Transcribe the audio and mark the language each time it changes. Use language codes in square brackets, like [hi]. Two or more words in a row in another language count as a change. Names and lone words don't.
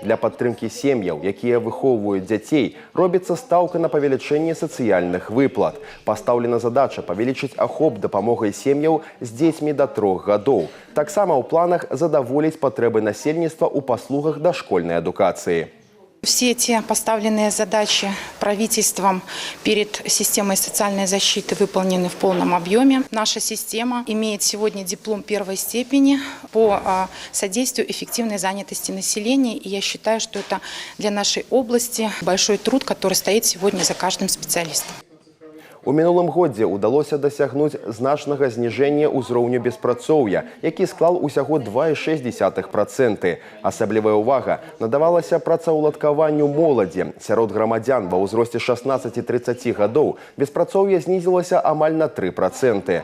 [be] Для падтрымкі сем'яў, якія выхоўваюць дзяцей, робіцца стаўка на павелічэнне сацыяльных выплат. Пастаўлена задача павелічыць ахоп дапамогай сем'яў з дзецьмі да 3 гадоў. Таксама ў планах задаволіць патрэбы насельніцтва ў паслугах дашкольнай адукацыі. [ru] Все те поставленные задачи правительством перед системой социальной защиты выполнены в полном объеме. Наша система имеет сегодня диплом первой степени по содействию эффективной занятости населения. И я считаю, что это для нашей области большой труд, который стоит сегодня за каждым специалистом. [be] У мінулым годзе ўдалося дасягнуць значнага зніжэння ўзроўню беспрацоўя, які склаў усяго 2,6%. Асаблівая ўвага надавалася працаўладкаванню моладзі. Сярод грамадзян ва ўзросце 16-30 гадоў беспрацоўе знізілася амаль на 3%.